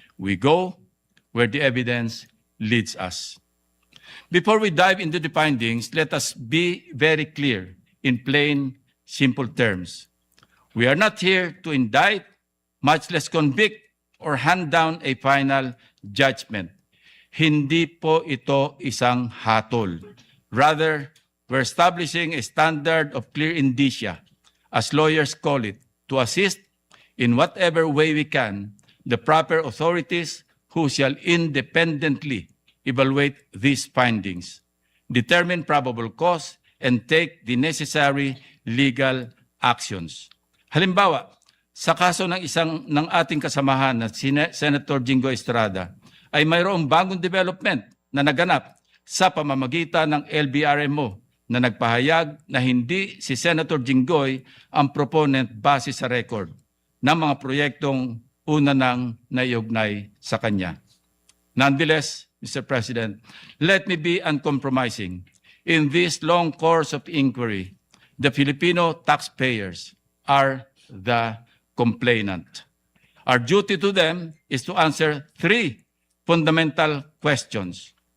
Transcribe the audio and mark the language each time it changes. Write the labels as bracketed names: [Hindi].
[English] We go where the evidence leads us. Before we dive into the findings, let us be very clear in plain, simple terms. We are not here to indict, much less convict, or hand down a final judgment. [Filipino] Hindi po ito isang hatol. [English] Rather, we're establishing a standard of clear indicia, as lawyers call it, to assist in whatever way we can the proper authorities who shall independently evaluate these findings, determine probable cause, and take the necessary legal actions. [Filipino] Halimbawa, sa kaso ng ating kasamahan na Senator Jingo Estrada, ay mayroong bagong development na naganap sa pamamagitan ng LBRMO na nagpahayag na hindi si Senator Jinggoy ang proponent base sa record ng mga proyektong una nang naiugnay sa kanya. [English] Nonetheless, Mr. President, let me be uncompromising. In this long course of inquiry, the Filipino taxpayers are the complainant. Our duty to them is to answer three fundamental questions.